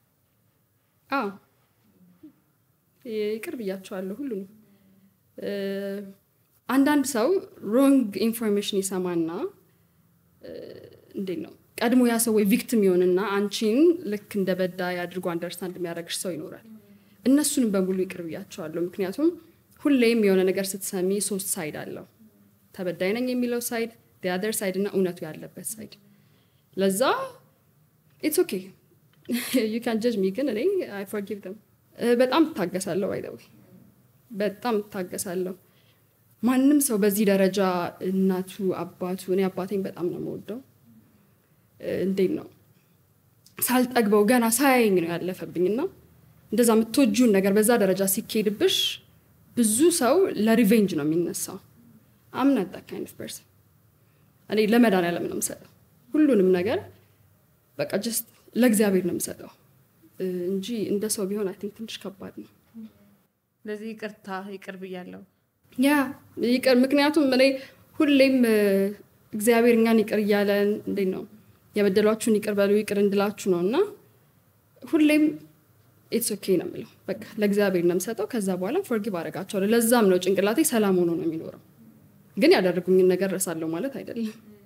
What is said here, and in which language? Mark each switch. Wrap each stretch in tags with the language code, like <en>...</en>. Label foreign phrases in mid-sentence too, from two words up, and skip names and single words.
<am>ይቅር ብያቸዋለሁ ሁሉንም አንዳንድ ሰው</am> <en>wrong information</en> <am>ይሰማና እንዴት ነው ቀድሞ ያ ሰው ወይ ቪክቲም ይሆንና አንቺን ልክ እንደ በዳይ አድርጎ አንደርስታንድ የሚያደርግሽ ሰው ይኖራል እነሱንም በሙሉ ይቅር ብያቸዋለሁ ምክንያቱም ሁሌም የሆነ ነገር ስትሰሚ ሶስት ሳይድ አለው ተበዳይ ነኝ የሚለው ሳይድ</am> <en>the other side</en> <am>እና እውነቱ ያለበት ሳይድ ለዛ</am> <en>it's okay you can judge me</en> <am>ግን እኔ</am> <en>I forgive them</en> <am>በጣም ታገሳለሁ</am> <en>by the way</en> <am>በጣም ታገሳለሁ ማንም ሰው በዚህ ደረጃ እናቱ አባቱ እኔ አባቴን በጣም ነው የምወደው እንዴት ነው ሳልጠግበው ገና ሳያየኝ ነው ያለፈብኝና እንደዛ የምትወጂውን ነገር በዛ ደረጃ ሲኬድብሽ ብዙ ሰው ለሪቬንጅ ነው የሚነሳው</am> <en>I'm not that kind of person</en> <am>እኔ ለመድኃኒዓለም ነው የምሰጠው ሁሉንም ነገር በቃ just ለእግዚአብሔር ነው የምሰጠው እንጂ እንደ ሰው ቢሆን</am> <en>I think</en> <am>ትንሽ ከባድ ነው ለዚህ ይቅርታ ይቅር ብያለሁ ይቅር ምክንያቱም እኔ ሁሌም እግዚአብሔር እኛን ይቅር እያለን እንዴት ነው የበደሏችሁን ይቅር በሉ ይቅር እንድላችሁ ነውና ሁሌም</am> <en>it's okay</en> <am>ነው የምለው በቃ ለእግዚአብሔር ነው የምሰጠው ከዛ በኋላ forgive አደርጋቸዋለሁ ለዛም ነው ጭንቅላቴ ሰላም ሆኖ ነው የሚኖረው ግን ያደረጉኝን ነገር ረሳለሁ ማለት አይደለም</am>